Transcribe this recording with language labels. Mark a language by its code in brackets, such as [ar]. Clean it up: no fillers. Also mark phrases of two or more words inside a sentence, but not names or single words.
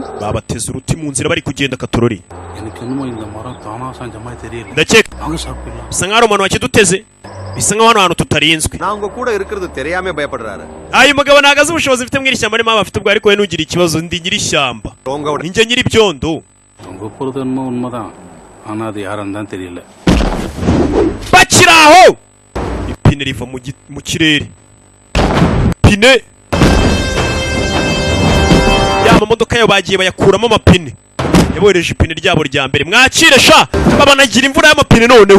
[rw] babateze uruti mu nzira bari kugenda Katorori. [ta] எனக்கு என்னமோ இந்த மரம் தானா சாஞ்ச மாதிரி தெரியல. [rw] Ndakeka [ta] வாங்க சாப்பிடலாம். [rw] bisa nkaho umuntu wakiduteze. Bisa nkaho hano tutarinzwe. [ta] நான் உங்க கூட இருக்கிறது தெரியாம பயப்படுறாரு. [rw] Ayo mugabo nagaze ubushobozi mfite mwiri shyamba arimo abafite ubwo ariko we nugira ikibazo ndi nyiri shyamba. Ninjye nyiri byondo. [ta] உங்க போறது என்னமோ உண்மைதான். ஆனா அது யாருன்னு தான் தெரியல. [rw] Bakiraho. Ipine riva mu kirere. Pine. Ya mamodoka yo bagiye bayakuramo amapine. Yabohereje ipine ryabo rya mbere. Mwakire sha. Babanagira imvura y'amapine noneho.